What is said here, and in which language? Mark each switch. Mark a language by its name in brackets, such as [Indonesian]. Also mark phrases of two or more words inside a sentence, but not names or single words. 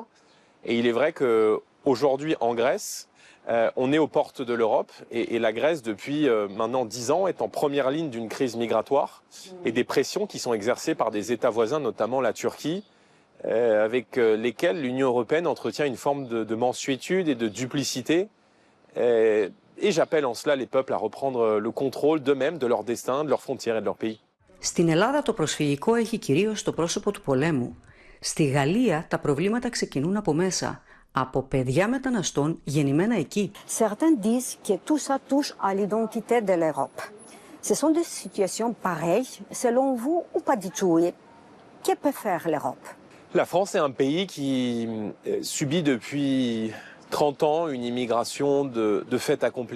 [French] Et il est vrai qu'aujourd'hui, en Grèce, on est aux portes de l'Europe et la Grèce, depuis maintenant 10 ans, est en première ligne d'une crise migratoire et des pressions qui sont exercées par des États voisins, notamment la Turquie, avec lesquels l'Union européenne entretient une forme de mansuétude et de duplicité. Et j'appelle en cela les peuples à reprendre le contrôle d'eux-mêmes, de leur destin, de leurs frontières et de leur pays. [Greek] Στην Ελλάδα το προσφυγικό έχει κυρίως το πρόσωπο του πολέμου. Στη Γαλλία τα προβλήματα ξεκινούν από μέσα, από παιδιά μεταναστών γεννημένα εκεί. [French] Certains disent que tout ça touche à l'identité de l'Europe. Ce sont des situations pareilles, selon vous, ou pas du tout? Et que peut faire l'Europe? La France est un pays qui subit depuis 30 ans une immigration de fait accompli.